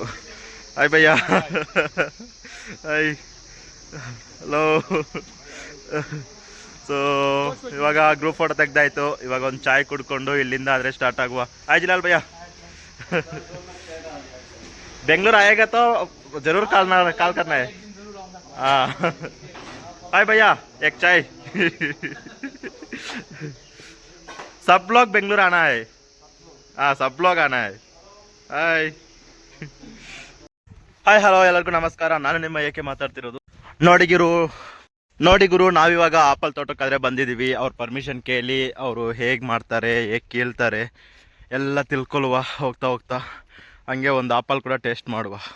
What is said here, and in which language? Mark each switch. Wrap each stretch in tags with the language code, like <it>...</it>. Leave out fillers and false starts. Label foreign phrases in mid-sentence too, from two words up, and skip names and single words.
<kn>ಆಯ್ ಭಯ್ಯ, ಆಯ್ ಹಲೋ. ಸೊ ಇವಾಗ ಗ್ರೂಪ್ ಫೋಟೋ ತೆಗ್ದಾಯ್ತು. ಇವಾಗ ಒಂದು ಚಾಯ್ ಕುಡ್ಕೊಂಡು ಇಲ್ಲಿಂದ ಆದರೆ ಸ್ಟಾರ್ಟ್ ಆಗುವ.</kn> <hi>आय जिलाल भैया, बेंगलुरु आएगा तो जरूर कॉल करना है. हाँ हाय भैया, एक चाय. सब लोग बेंगलुरु आना है. हाँ, सब लोग आना है.</hi> <kn>ಹಾಯ್ ಹಾಯ್ ಹಲೋ, ಎಲ್ಲರಿಗೂ ನಮಸ್ಕಾರ. ನಾನು ನಿಮ್ಮ ಏಕೆ ಮಾತಾಡ್ತಿರೋದು. ನೋಡಿ ಗುರು, ನಾವಿವಾಗ ಆಪಲ್ ತೋಟಕ್ಕಾದರೆ ಬಂದಿದ್ದೀವಿ. ಅವ್ರ ಪರ್ಮಿಷನ್ ಕೇಳಿ ಅವರು ಹೇಗೆ ಮಾಡ್ತಾರೆ, ಹೇಗೆ ಕೇಳ್ತಾರೆ ಎಲ್ಲ ತಿಳ್ಕೊಳ್ಳುವ. ಹೋಗ್ತಾ ಹಂಗೆ ಒಂದು ಆಪಲ್ ಕೂಡ ಟೇಸ್ಟ್ ಮಾಡುವ.</kn>